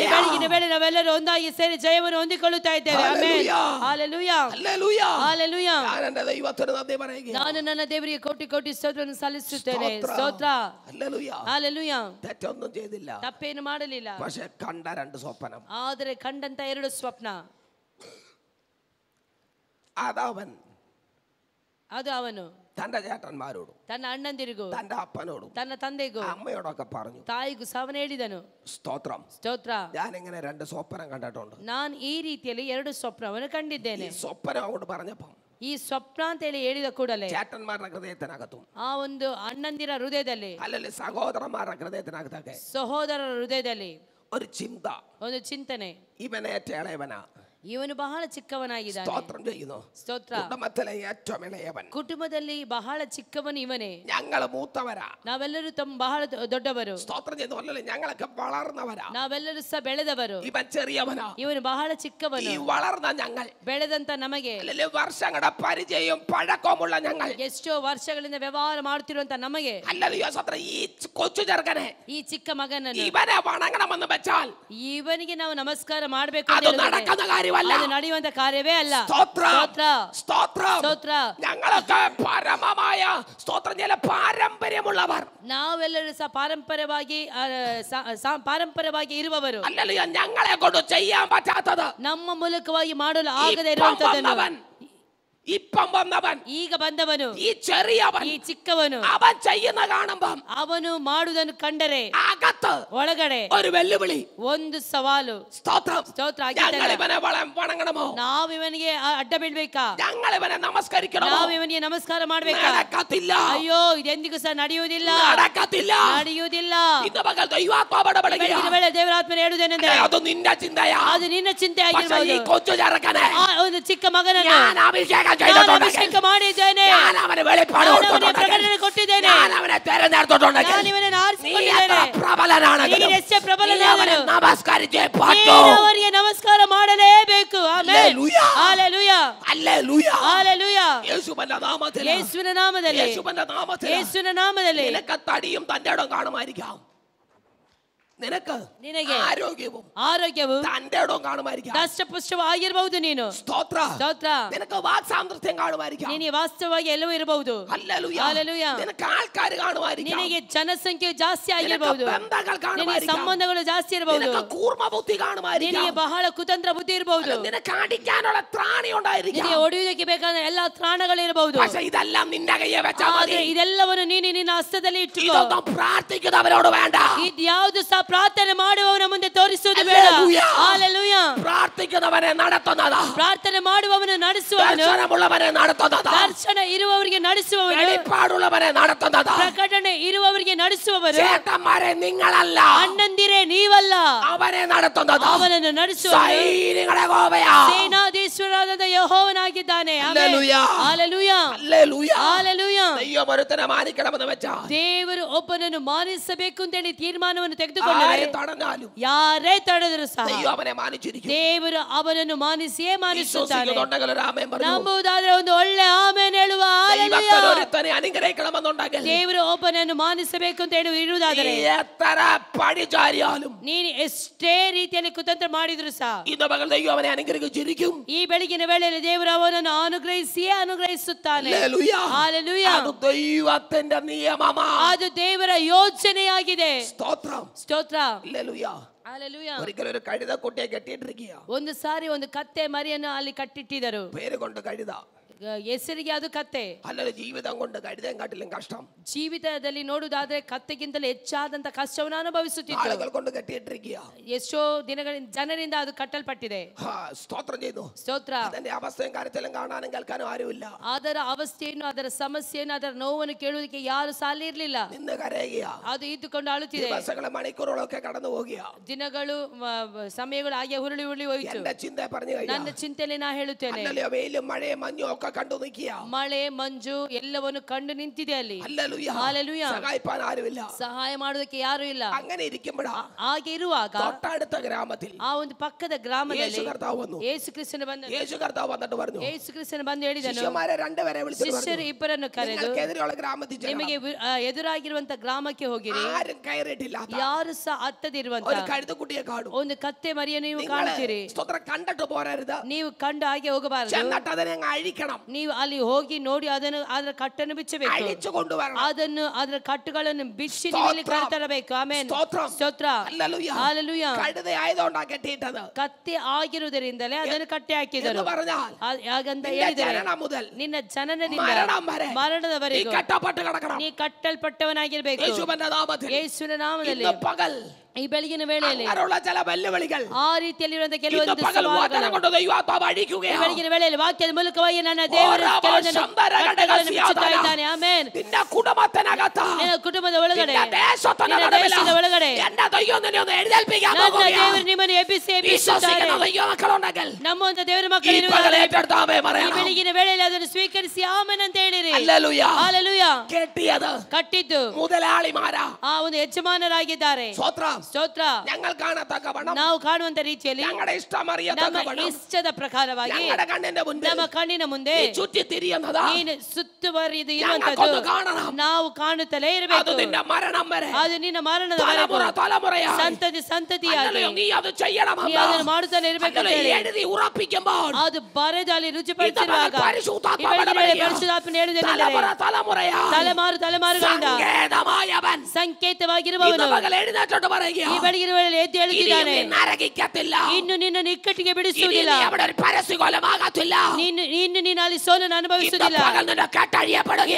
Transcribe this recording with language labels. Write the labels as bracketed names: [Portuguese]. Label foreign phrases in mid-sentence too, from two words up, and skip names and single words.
[Kannada] ನಾವೆಲ್ಲರೂ ಒಂದಾಗಿ ಸೇರಿ ಜಯವನ್ನು ಹೊಂದಿಕೊಳ್ಳುತ್ತಾ ಇದ್ದೇವೆ. ಆಮೆನ್. ಹಲ್ಲೆಲೂಯಾ. ಹಲ್ಲೆಲೂಯಾ. ಹಲ್ಲೆಲೂಯಾ. ನಾನು ನನ್ನ ದೇವರಿಗೆ ಕೋಟಿ ಕೋಟಿ ಸ್ತೋತ್ರವನ್ನು ಸಲ್ಲಿಸುತ್ತೇನೆ. ಸ್ತೋತ್ರ. ಹಲ್ಲೆಲೂಯಾ. ಹಲ್ಲೆಲೂಯಾ. [Malayalam] തെറ്റൊന്നും ചെയ്തില്ല, [Kannada] ತಪ್ಪೇನು ಮಾಡಲಿಲ್ಲ. [Malayalam] പക്ഷേ കണ്ട രണ്ട് സ്വപ്നം. [Kannada] ಆದರೆ ಕಂಡಂತ ಎರಡು ಸ್ವಪ್ನ. [Malayalam] അതവൻ [Kannada] ಅದು ಅವನು [Malayalam] തന്റെ ചേട്ടന്മാരോടും [Kannada] ತನ್ನ ಅಣ್ಣಂದಿರಿಗೂ [Malayalam] തന്റെ അപ്പനോടും [Kannada] ತನ್ನ ತಂದೆಗೂ [Malayalam] അമ്മയോടൊക്കെ പറഞ്ഞു. [Kannada] ತಾಯಿಗೂ ಸಾವನ ಹೇಳಿದನು. [Malayalam] സ്തോത്രം. [Kannada] ಸ್ತೋತ್ರ. [Malayalam] ഞാൻ ഇങ്ങനെ രണ്ട് സ്വപ്നം കണ്ടിട്ടുണ്ട്. [Kannada] ನಾನು ಈ ರೀತಿಯಲ್ಲಿ ಎರಡು ಸ್ವಪ್ನವನ್ನು ಕಂಡಿದ್ದೇನೆ. [Malayalam] ഈ സ്വപ്നം അങ്ങോട്ട് പറഞ്ഞപ്പം [Kannada] ಈ ಸ್ವಪ್ನ ಅಂತ ಹೇಳಿ ಹೇಳಿದ ಕೂಡಲೇ [Malayalam] ചേട്ടന്മാരുടെ ഹൃദയത്തിനകത്തും [Kannada] ಆ ಒಂದು ಅಣ್ಣಂದಿರ ಹೃದಯದಲ್ಲಿ [Malayalam] അല്ലെങ്കിൽ സഹോദരന്മാരുടെ ഹൃദയത്തിനകത്തൊക്കെ [Kannada] ಸಹೋದರರ ಹೃದಯದಲ್ಲಿ [Malayalam] ഒരു ചിന്ത, [Kannada] ಒಂದು ಚಿಂತನೆ, [Malayalam] ഇവനേറ്റ ഇളയവനാ, [Kannada] ಇವನು ಬಹಳ ಚಿಕ್ಕವನಾಗಿದ್ದಾನೆ. [Malayalam] സ്തോത്രം ചെയ്യുന്നു. [Kannada] ಸ್ತೋತ್ರ. [Malayalam] കുടുംബത്തിലെ ഏറ്റവും ഇളയവൻ, [Kannada] ಕುಟುಂಬದಲ್ಲಿ ಬಹಳ ಚಿಕ್ಕವನು ಇವನೇ. [Malayalam] ഞങ്ങൾ മൂത്തവരാ, [Kannada] ನಾವೆಲ್ಲರೂ ಬಹಳ ದೊಡ್ಡವರು. [Malayalam] സ്തോത്രം ചെയ്യുന്നു. അല്ലല്ലേ ഞങ്ങളൊക്കെ വളർന്നവരാ, [Kannada] ನಾವೆಲ್ಲರೂ ಸಹ ಬೆಳೆದವರು. [Malayalam] ഇവൻ ചെറിയവനാ, [Kannada] ಇವನು ಬಹಳ ಚಿಕ್ಕವನು. [Malayalam] ഈ വളർന്ന ഞങ്ങൾ, [Kannada] ಬೆಳೆದಂತ ನಮಗೆ, [Malayalam] അല്ലല്ലേ വർഷങ്ങളുടെ പരിചയവും പഴക്കമുള്ള ഞങ്ങൾ, [Kannada] ಎಷ್ಟೋ ವರ್ಷಗಳಿಂದ ವ್ಯವಹಾರ ಮಾಡುತ್ತಿರುವಂತ ನಮಗೆ, [Malayalam] അല്ലല്ലോ സ്തോത്രം, ഈ കൊച്ചു ചെറുക്കനെ, [Kannada] ಈ ಚಿಕ್ಕ ಮಗನನ್ನು [Malayalam] ഇവനെ വണങ്ങണമെന്ന് വെച്ചാൽ [Kannada] ಇವನಿಗೆ ನಾವು ನಮಸ್ಕಾರ ಮಾಡಬೇಕು [Malayalam] അത് നടക്കുന്ന കാര്യമല്ല, [Kannada] ಅದು ನಡೆಯುವಂತ ಕಾರ್ಯವೇ ಅಲ್ಲ. [Malayalam] സ്തോത്രം. [Kannada] ಸ್ತೋತ್ರ. [Malayalam] സ്തോത്രം. [Kannada] ಸ್ತೋತ್ರ. [Malayalam] ഞങ്ങളൊക്കെ പരമമായ സ്തോത്രം ചില പാരമ്പര്യമുള്ളവർ, [Kannada] ನಾವೆಲ್ಲರೂ ಸಹ ಪಾರಂಪರ್ಯವಾಗಿ ಇರುವವರು. [Malayalam] അല്ലല്ലോ ഞങ്ങളെ കൊണ്ട് ചെയ്യാൻ പറ്റാത്തത് [Kannada] ನಮ್ಮ ಮೂಲಕವಾಗಿ ಮಾಡಲು ಆಗದೇ ಇರುವಂತದ್ದನ್ನು [Malayalam] ഇപ്പം വന്നവൻ, [Kannada] ಈಗ ಬಂದವನು, [Malayalam] ഈ ചെറിയവൻ, [Kannada] ಈ ಚಿಕ್ಕವನು, [Malayalam] അവൻ ചെയ്യുന്ന കാണുമ്പം [Kannada] ಅವನು ಮಾಡುವುದನ್ನು ಕಂಡರೆ [Malayalam] അകത്ത് [Kannada] ಒಳಗಡೆ [Malayalam] ഒരു വെല്ലുവിളി, [Kannada] ಒಂದು ಸವಾಲು. [Malayalam] സ്തോത്രം. [Kannada] ಸ್ತೋತ್ರ. [Malayalam] ഞങ്ങൾ ഇവനെ വണങ്ങണമോ? [Kannada] ನಾವು ಇವನಿಗೆ ಅಡ್ಡ ಬೀಳ್ಬೇಕಾ? [Malayalam] ഞങ്ങൾ ഇവനെ നമസ്കരിക്കണമോ? [Kannada] ನಾವು ಇವನಿಗೆ ನಮಸ್ಕಾರ ಮಾಡ್ಬೇಕಾ? [Malayalam] നടക്കത്തില്ല. [Kannada] ಅಯ್ಯೋ, ಇದೆಂದಿಗೂ ಸಹ ನಡೆಯುವುದಿಲ್ಲ, [Malayalam] നടക്കത്തില്ല, [Kannada] ನಡೆಯುವುದಿಲ್ಲ. [Malayalam] ഇന്ന് പകൽ ദൈവാത്മാവോട് [Kannada] ಬೆಳಗಿನ ವೇಳೆ ದೇವರಾತ್ಮನ ಹೇಳುವುದೇನೆಂದರೆ, [Malayalam] അത് നിന്റെ ചിന്തയാ, [Kannada] ಅದು ನಿನ್ನ ಚಿಂತೆ [Malayalam] പക്ഷേ ഈ [Kannada] ಆಗಿರಬಹುದು. [Malayalam] കൊച്ചു ചെറുക്കനെ [Kannada] ಆ ಒಂದು ಚಿಕ್ಕ ಮಗನನ್ನು [Malayalam] ഞാൻ അഭിഷേകം [Kannada] ನಾನು [Malayalam] ചെയ്തിട്ടുണ്ടെങ്കിൽ, [Kannada] ಅಭಿಷೇಕ ಮಾಡಿದ್ದೇನೆ, [Malayalam] ഞാൻ അവന് വെളിപ്പാട് [Kannada] ನಾನು ಅವನಿಗೆ [Malayalam] കൊടുത്തിട്ടുണ്ടെങ്കിൽ, [Kannada] ಪ್ರಕಟಣೆ ಕೊಟ್ಟಿದ್ದೇನೆ, [Malayalam] ഞാൻ അവനെ തെരഞ്ഞെടുത്തിട്ടുണ്ടെങ്കിൽ, [Kannada] ನಾನು ಇವನನ್ನು [Malayalam] നീ [Kannada] ಆರಿಸಿಕೊಂಡಿದ್ದೇನೆ. [Malayalam] എത്ര പ്രബലനാണെങ്കിലും [Kannada] ನೀನು ಎಷ್ಟೇ [Malayalam] നീ [Kannada] ಪ್ರಬಲನಾದರೂ [Malayalam] അവനെ നമസ്കരിച്ചേ പറ്റൂ. [Kannada] ನೀನು ಅವರಿಗೆ ನಮಸ್ಕಾರ ಮಾಡಲೇಬೇಕು. ಆಮೆನ್. [Malayalam] ഹല്ലേലൂയ. [Kannada] ಹಲ್ಲೆಲೂಯಾ. [Malayalam] ഹല്ലേലൂയ. [Kannada] ಹಲ್ಲೆಲೂಯಾ. [Malayalam] യേശുവിന്റെ നാമത്തിൽ, [Kannada] ಯೇಸುವಿನ ನಾಮದಲ್ಲಿ, [Malayalam] യേശുവിന്റെ നാമത്തിൽ [Kannada] ಯೇಸುವಿನ നാಮದಲ್ಲಿ [Malayalam] നിനക്ക് തടിയും തന്റെ ഇടം കാണുമായിരിക്കാം, നിനക്ക് [Kannada] ನಿನಗೆ [Malayalam] ആരോഗ്യവും [Kannada] ಆರೋಗ್ಯವು [Malayalam] തന്റെ ഇടവും കാണുമായിരിക്കാം. [Kannada] ದಷ್ಟಪುಷ್ಟವಾಗಿರಬಹುದು. ನೀನು [Malayalam] സ്തോത്ര. [Kannada] ಸ್ತೋತ್ರ. [Malayalam] നിനക്ക് വാക്സാമർത്ഥ്യം കാണുമായിരിക്കാം. [Kannada] ನಿನಗೆ ವಾಸ್ತವವಾಗಿ ಎಲ್ಲವೂ ಇರಬಹುದು. [Malayalam] ഹല്ലേലൂയ. ഹല്ലേലൂയ. നിനക്ക് ആൾക്കാർ കാണുമായിരിക്കാം. [Kannada] ನಿನಗೆ ಜನಸಂಖ್ಯೆ ಜಾಸ್ತಿ ಆಗಿರಬಹುದು. [Malayalam] നിനക്ക് ബന്ധങ്ങൾ [Kannada] ನಿನಗೆ [Malayalam] കാണുമായിരിക്കാം. [Kannada] ಸಂಬಂಧಗಳು ಜಾಸ್ತಿ ಇರಬಹುದು. [Malayalam] നിനക്ക് കൂർമ്മ ബുദ്ധി [Kannada] ನಿನಗೆ [Malayalam] കാണുമായിരിക്കാം. [Kannada] ಬಹಳ ಕುತಂತ್ರ ಬುದ್ಧಿ ಇರಬಹುದು. [Malayalam] നിനക്ക് അടിക്കാനുള്ള ത്രാണി ഉണ്ടായിരിക്കാം. [Kannada] ನಿನಗೆ ಹೊಡೆಯುವುದಕ್ಕೆ ಬೇಕಾದ ಎಲ್ಲಾ ತ್ರಾಣಗಳಿರಬಹುದು. [Malayalam] പക്ഷേ ഇതെല്ലാം നിന്റെ കയ്യെ വെച്ചാൽ മതി. [Kannada] ಆದರೆ ಇದೆಲ್ಲವನ್ನು ನೀನು ನಿನ್ನ ಹಸ್ತದಲ್ಲಿ ಇಟ್ಟುಕೋ. [Malayalam] ഇതൊന്നും പ്രാർത്ഥിക്കുന്നവരോട് വേണ്ട. [Kannada] ಇದ್ಯಾವುದು ಸಹ ಪ್ರಾರ್ಥನೆ ಮಾಡುವವನ ಮುಂದೆ ತೋರಿಸುವುದು ಬೇಡ. ಹಲ್ಲೆಲೂಯಾ. [Malayalam] പ്രാർത്ഥിക്കുന്നവനെ നടത്തുന്നതാ. [Kannada] ಪ್ರಾರ್ಥನೆ ಮಾಡುವವನು ನಡೆಸುವವನು, [Malayalam] ദർശനമുള്ളവനെ നടത്തുന്നതാ. [Kannada] ದರ್ಶನ ಇರುವವರಿಗೆ ನಡೆಸುವವನು, [Malayalam] വെളിപ്പാടുള്ളവനെ നടത്തുന്നതാ. [Kannada] ಪ್ರಕಟಣೆ ಇರುವವರಿಗೆ ನಡೆಸುವವರು, [Malayalam] ചേട്ടന്മാരെ നിങ്ങളല്ല, [Kannada] ಅಣ್ಣಂದಿರೇ ನೀವಲ್ಲ, [Malayalam] അവനെ നടത്തുന്നതാ. [Kannada] ಅವನನ್ನು ನಡೆಸುವವನು [Malayalam] സൈനികരുടെ യഹോവയാ. [Kannada] ಸೇನಾಧೀಶ್ವರನಾದ ಯೆಹೋವನಾಗಿದ್ದಾನೆ. ಆಮೆನ್. [Malayalam] ഹല്ലേലൂയ. [Kannada] ಹಲ್ಲೆಲೂಯಾ. [Malayalam] ഹല്ലേലൂയ. [Kannada] ಹಲ್ಲೆಲೂಯಾ. [Malayalam] ദൈവം ഒരുത്തനെ മാനിക്കണമെന്ന് വെച്ചാൽ [Kannada] ದೇವರು ಒಬ್ಬನನ್ನು ಮಾನಿಸಬೇಕು ಅಂತ ಹೇಳಿ ತೀರ್ಮಾನವನ್ನು ತೆಗೆದುಕೊಂಡರೆ [Malayalam] ആര് തടഞ്ഞാലും [Kannada] ಯಾರೇ ತಡೆದರೂ ಸಹ [Malayalam] ദൈവം അവനെ മാനിച്ചിരിക്കും. [Kannada] ದೇವರು ಅವನನ್ನು ಮಾನಿಸಿಯೇ ಮಾನಿಸುತ್ತಾನೆ. [Malayalam] വിശ്വസിക്കുന്നുണ്ടെങ്കിൽ ഒരു ആമേൻ പറഞ്ഞു. [Kannada] ನಂಬುವುದಾದ್ರೆ ಒಂದು ಒಳ್ಳೆ ಆಮೆನ್ ಹೇಳುವ. ಹಲ್ಲೆಲೂಯಾ. [Malayalam] ദൈവത്തിന് ഒരുത്തനെ അനുഗ്രഹിക്കണമെന്നുണ്ടെങ്കിൽ [Kannada] ದೇವರು ಒಬ್ಬನನ್ನು ಮಾನಿಸಬೇಕು ಅಂತ ಹೇಳಿ ಇರುವುದಾದರೆ [Malayalam] നീ എത്ര പടിചാരിയാലും [Kannada] ನೀನು ಎಷ್ಟೇ ರೀತಿಯಲ್ಲಿ ಕುತಂತ್ರ ಮಾಡಿದ್ರು ಸಹ [Malayalam] ഇന്ന് പകൽ ദൈവം അവനെ അനുഗ്രഹിച്ചിരിക്കും. [Kannada] ಈ ಬೆಳಗಿನ ವೇಳೆಯಲ್ಲಿ ದೇವರು ಅವನನ್ನು ಅನುಗ್ರಹಿಸಿಯೇ ಅನುಗ್ರಹಿಸುತ್ತಾನೆ. [Malayalam] ഹല്ലേലൂയ. [Kannada] ಹಲ್ಲೆಲೂಯಾ. [Malayalam] അത് ദൈവത്തിന്റെ നിയമമാ. [Kannada] ಅದು ದೇವರ ಯೋಚನೆಯಾಗಿದೆ. [Malayalam] സ്തോത്രം. [Kannada] ಸ್ತೋತ್ರ. [Malayalam] ഹല്ലേലൂയ. [Kannada] ಹಲ್ಲೆಲೂಯಾ. [Malayalam] ഒരിക്കലും ഒരു കഴുതക്കുട്ടിയെ കെട്ടിയിട്ടിരിക്കുക. [Kannada] ಒಂದು ಸಾರಿ ಒಂದು ಕತ್ತೆ ಮರಿಯನ್ನು ಅಲ್ಲಿ ಕಟ್ಟಿಟ್ಟಿದ್ದರು. [Malayalam] പേര് കൊണ്ട് കഴുത. [Kannada] ಹೆಸರಿಗೆ ಅದು ಕತ್ತೆ, [Malayalam] അല്ലല്ലോ ജീവിതം കൊണ്ട് കഴുതേങ്കാട്ടിലും കഷ്ടം. [Kannada] ಜೀವಿತದಲ್ಲಿ ನೋಡುವುದಾದ್ರೆ ಕತ್ತೆಗಿಂತಲೂ ಹೆಚ್ಚಾದಂತ ಕಷ್ಟವನ್ನು ಅನುಭವಿಸುತ್ತಿತ್ತು. [Malayalam] ആളുകൾ കൊണ്ട് കെട്ടിയിട്ടിരിക്കുക. [Kannada] ಎಷ್ಟೋ ದಿನಗಳಿಂದ ಜನರಿಂದ ಅದು ಕಟ್ಟಲ್ಪಟ್ಟಿದೆ. [Malayalam] സ്തോത്രം ചെയ്തു. [Kannada] ಸ್ತೋತ್ರ. [Malayalam] അതിന്റെ അവസ്ഥയും കാര്യത്തിലും കാണാനും കേൾക്കാനും ആരുമില്ല. [Kannada] ಅದರ ಅವಸ್ಥೆಯನ್ನು, ಅದರ ಸಮಸ್ಯೆಯನ್ನು, ಅದರ ನೋವನ್ನು ಕೇಳುವುದಕ್ಕೆ ಯಾರು ಸಾಲ ಇರಲಿಲ್ಲ. [Malayalam] നിന്ന് കരയുക. [Kannada] ಅದು ಇದ್ದುಕೊಂಡು ಅಳುತ್ತಿದೆ. [Malayalam] ദിവസങ്ങളും മണിക്കൂറുകളൊക്കെ കടന്നു പോകുക. [Kannada] ದಿನಗಳು ಸಮಯಗಳು ಹಾಗೆ ಹುರುಳಿ ಹುರುಳಿ ಹೋಯಿತು. [Malayalam] എന്റെ ചിന്ത പറഞ്ഞു കഴിഞ്ഞാൽ [Kannada] ನನ್ನ ಚಿಂತೆಯಲ್ಲಿ ನಾ ಹೇಳುತ್ತೇನೆ, [Malayalam] അല്ലല്ലോ വെയിലും മഴയും മഞ്ഞും ഒക്കെ കണ്ടു നിൽക്കുക. [Kannada] ಮಳೆ ಮಂಜು ಎಲ್ಲವನ್ನು ಕಂಡು ನಿಂತಿದೆ ಅಲ್ಲಿ. [Malayalam] ഹല്ലേലൂയ. ഹല്ലേലൂയ. സഹായിപ്പാൻ ആരുമില്ല. [Kannada] ಸಹಾಯ ಮಾಡುವುದಕ್ಕೆ ಯಾರು ಇಲ್ಲ. [Malayalam] അങ്ങനെ ഇരിക്കുമ്പോഴാ [Kannada] ಹಾಗೆ ಇರುವಾಗ [Malayalam] തൊട്ടടുത്ത ഗ്രാമത്തിൽ [Kannada] ಆ ಒಂದು ಪಕ್ಕದ ಗ್ರಾಮದಲ್ಲಿ [Malayalam] യേശു കർത്താവ് വന്നു. [Kannada] ಯೇಸು ಕ್ರಿಸ್ತನು ಬಂದನು. [Malayalam] യേശു കർത്താവ് വന്നിട്ട് പറഞ്ഞു, [Kannada] ಯೇಸು ಕ್ರಿಸ್ತನು ಬಂದು ಹೇಳಿದನು, [Malayalam] ശിഷ്യന്മാരെ രണ്ടുപേരെ വിളിച്ചു [Kannada] ಶಿಷ್ಯರು ಇಬ್ಬರನ್ನು ಕರೆದು [Malayalam] നിങ്ങൾക്കെതിരെയുള്ള ഗ്രാമത്തിൽ ചെല്ലണം. [Kannada] ನಿಮಗೆ ಎದುರಾಗಿರುವಂತ ಗ್ರಾಮಕ್ಕೆ ಹೋಗಿರಿ. [Malayalam] ആരും കയറിയിട്ടില്ലാത്ത [Kannada] ಯಾರು ಸಹ ಹತ್ತದಿರುವಂತ [Malayalam] ഒരു കഴുതക്കുട്ടിയെ കാണും. [Kannada] ಒಂದು ಕತ್ತೆ ಮರಿಯನ್ನು ನೀವು ಕಾಣುತ್ತೀರಿ. [Malayalam] സ്തോത്രം കണ്ടിട്ട് പോരരുത്. [Kannada] ನೀವು ಕಂಡು ಹಾಗೆ ಹೋಗಬಾರದು. [Malayalam] ചെന്നിട്ട് അതിനെ അങ്ങ് അഴിക്കണം. [Kannada] ನೀವು ಅಲ್ಲಿ ಹೋಗಿ ನೋಡಿ ಅದನ್ನು, ಅದರ ಕಟ್ಟನ್ನು ಬಿಚ್ಚಬೇಕು. [Malayalam] അഴിച്ചു കൊണ്ടുവരണം. [Kannada] ಅದನ್ನು, ಅದರ ಕಟ್ಟುಗಳನ್ನು ಬಿಚ್ಚಿ ನೀವು ಇಲ್ಲಿ ಕರೆತರಬೇಕು. ಆಮೆನ್. [Malayalam] സ്തോത്രം. [Kannada] ಸ್ತೋತ್ರ. [Malayalam] ഹല്ലേലൂയ. [Kannada] ಹಲ್ಲೆಲೂಯ. [Malayalam] കഴുത ആയതുകൊണ്ടാ കെട്ടിയിട്ടത്. [Kannada] ಕತ್ತೆ ಆಗಿರುವುದರಿಂದಲೇ ಅದನ್ನು ಕಟ್ಟಿ ಹಾಕಿದರು. [Malayalam] എന്ന് പറഞ്ഞാൽ [Kannada] ಹಾಗಂತ [Malayalam] നിന്റെ [Kannada] ಹೇಳಿದರೆ [Malayalam] ജനനം മുതൽ [Kannada] ನಿನ್ನ ಜನನದಿಂದ [Malayalam] മരണം വരെ നീ [Kannada] ಮರಣದವರೆಗೂ [Malayalam] കെട്ടപ്പെട്ട് കിടക്കണം. [Kannada] ನೀ ಕಟ್ಟಲ್ಪಟ್ಟವನಾಗಿರ್ಬೇಕು. [Malayalam] യേശുവിന്റെ നാമത്തിൽ [Kannada] ಯೇಸುವಿನ ನಾಮದಲ್ಲಿ [Malayalam] ഇന്ന് പകൽ [Kannada] ಈ ಬೆಳಗಿನ ವೇಳೆಯಲ್ಲಿ [Malayalam] അങ്ങനെയുള്ള ചില വെല്ലുവിളികൾ [Kannada] ಆ ರೀತಿಯಲ್ಲಿರುವಂತಹ [Malayalam] ഇന്ന് [Kannada] ಕೆಲವೊಂದು [Malayalam] പകൽ വചനം [Kannada] ಸವಾಲುಗಳು [Malayalam] കൊണ്ട് ദൈവാത്മാവ് [Kannada] ಈ [Malayalam] അഴിക്കുകയാണ്. [Kannada] ಬೆಳಗಿನ ವೇಳೆಯಲ್ಲಿ ವಾಕ್ಯದ ಮೂಲಕವಾಗಿ ನನ್ನ ದೇವರು ಕೆಲವೊಂದನ್ನು ಕಟ್ಟುಗಳನ್ನು ಬಿಚ್ಚುತ್ತಾ ಇದ್ದಾನೆ. ಆಮೆನ್. [Malayalam] നിന്റെ കുടുംബത്തിനകത്ത് [Kannada] ನಿನ್ನ ಕುಟುಂಬದ ಒಳಗಡೆ, [Malayalam] നിന്റെ ദേശത്തിന്റെ [Kannada] ನಿನ್ನ [Malayalam] നടുവിൽ [Kannada] ದೇಶದ ಒಳಗಡೆ [Malayalam] എന്റെ ദൈവം നിന്നെ ഒന്ന് എഴുന്നേൽപ്പിക്കാൻ [Kannada] ನನ್ನ [Malayalam] പോകുകയാണ്. [Kannada] ದೇವರು ನಿಮ್ಮನ್ನು ಎಬ್ಬಿಸುತ್ತಾರೆ. [Malayalam] വിശ്വസിക്കുന്ന ദൈവമക്കളുണ്ടെങ്കിൽ [Kannada] ನಮ್ಮಂತ ದೇವರ [Malayalam] ഈ [Kannada] ಮಕ್ಕಳು [Malayalam] പകൽ [Kannada] ಇರುವಾಗ [Malayalam] ഏറ്റെടുത്ത് ആമേൻ [Kannada] ಈ [Malayalam] പറയണം. [Kannada] ಬೆಳಗಿನ ವೇಳೆಯಲ್ಲಿ ಅದನ್ನು ಸ್ವೀಕರಿಸಿ ಆಮೆನ್ ಅಂತ ಹೇಳಿರಿ. [Malayalam] ഹല്ലേലൂയ. [Kannada] ಹಲ್ಲೆಲೂಯ. [Malayalam] കെട്ടിയത് [Kannada] ಕಟ್ಟಿದ್ದು [Malayalam] മുതലാളിമാരാ. [Kannada] ಆ ಒಂದು ಯಜಮಾನರಾಗಿದ್ದಾರೆ. [Malayalam] സ്തോത്രം. [Kannada] ಸ್ತೋತ್ರ. [Malayalam] ഞങ്ങൾ കാണത്തക്കവണ്ണം [Kannada] ನಾವು ಕಾಣುವಂತ ರೀತಿಯಲ್ಲಿ [Malayalam] ഞങ്ങളുടെ [Kannada] ನಮ್ಮ [Malayalam] ഇഷ്ടമറിയത്തക്കവണ്ണം [Kannada] ಇಷ್ಟದ ಪ್ರಕಾರವಾಗಿ [Malayalam] ഞങ്ങളുടെ കണ്ണിന്റെ മുൻപിൽ [Kannada] ನಮ್ಮ ಕಣ್ಣಿನ ಮುಂದೆ [Malayalam] ഈ ചുറ്റിത്തിരിയുന്നത് [Kannada] ನೀನು ಸುತ್ತುವರಿದು [Malayalam] ഞങ്ങൾക്കൊന്ന് [Kannada] ಇರುವಂತದ್ದು [Malayalam] കാണണം. [Kannada] ನಾವು ಕಾಣುತ್ತಲೇ [Malayalam] അത് [Kannada] ಇರಬೇಕು. [Malayalam] നിന്റെ മരണം വരെ [Kannada] ಅದು ನಿನ್ನ ಮರಣದವರೆಗೂ [Malayalam] തലമുറ തലമുറയായി [Kannada] ಸಂತತಿ ಸಂತತಿಯಾಗಿ [Malayalam] ഹല്ലേലൂയ. നീ അത് ചെയ്യണം. [Kannada] ನೀ ಅದನ್ನು ಮಾಡುತ್ತಲೇ ಇರಬೇಕು ಅಂತ ಹೇಳಿ [Malayalam] എഴുതി ഉറപ്പിക്കുമ്പോൾ [Kannada] ಅದು ಬರೆದು ಅಲ್ಲಿ ರುಚಿಪಡಿಸಿರುವಾಗ [Malayalam] പരിശുദ്ധാത്മാവ് [Kannada] ಈ ಬೆಳಗಿನ ವೇಳೆ [Malayalam] ഇടപെടുകയാണ്. [Kannada] ಪರಿಶುದ್ಧಾತ್ಮನ ಹೇಳುವುದೇನೆಂದರೆ [Malayalam] തലമുറ തലമുറയായി [Kannada] ತಲೆಮಾರು ತಲೆಮಾರುಗಳಿಂದ [Malayalam] സങ്കേതമായവൻ [Kannada] ಸಂಕೇತವಾಗಿರುವವನು [Malayalam] ഇന്ന് പകൽ എഴുന്നേറ്റോട്ട് പറയുക, [Kannada] ಈ ಬೆಳಗಿನ ವೇಳೆಯಲ್ಲಿ ಎದ್ದು ಹೇಳುತ್ತಿದ್ದಾನೆ, [Malayalam] ഇനി നരകിക്കത്തില്ല. [Kannada] ಇನ್ನು ನಿನ್ನ ನಿಕ್ಕಟ್ಟಿಗೆ [Malayalam] ഇനി [Kannada] ಬಿಡಿಸುವುದಿಲ್ಲ. [Malayalam] നീ അവിടെ ഒരു പരസ്യകൊലമാകത്തില്ല. [Kannada] ಇನ್ನು ನೀನು ಅಲ್ಲಿ ಸೋಲನ್ನು [Malayalam] ഇന്ന് [Kannada] ಅನುಭವಿಸುವುದಿಲ್ಲ. [Malayalam] പകൽ നിന്നെ കെട്ടഴിയപ്പെടുകയാണ്.